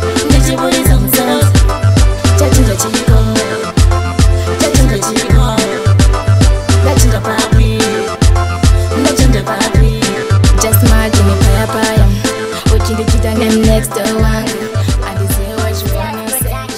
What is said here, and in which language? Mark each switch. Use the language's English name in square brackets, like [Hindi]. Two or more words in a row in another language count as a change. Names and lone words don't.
[Shona] Ndichiburitsa musodzi. Chachinja chiko, chachinja chiko. Ndachinja papi, ndachinja papi. [English] Just imagine [Shona] paya paya, uchindichita [English] name next door [Shona] wangu. Handiziwe [English] what you wanna say.